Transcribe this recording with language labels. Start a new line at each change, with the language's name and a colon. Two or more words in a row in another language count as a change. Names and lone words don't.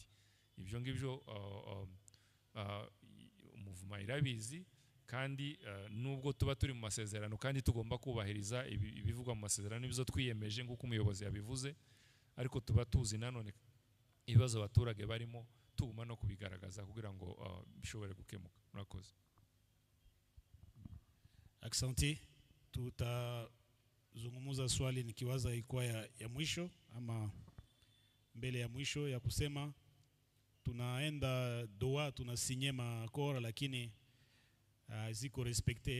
Kinyarwanda: Ibyo ngibyo umuvuma irabizi, kandi nubwo tuba turi mu masezerano kandi tugomba kubahiriza ibivugwa mu masezerano n'ibyo twiyemeje nk'uko umuyobozi yabivuze, ariko tuba tuzi nanone ibibazo abaturage barimo, tuguma no kubigaragaza kugira ngo bishobore gukemuka. Murakoze.
Swahili: Asante. Tutazungumza swali nikiwaza ilikuwa ya mwisho ama mbele ya mwisho ya kusema tunaenda Doha, tunasinye makora lakini ziko respecte.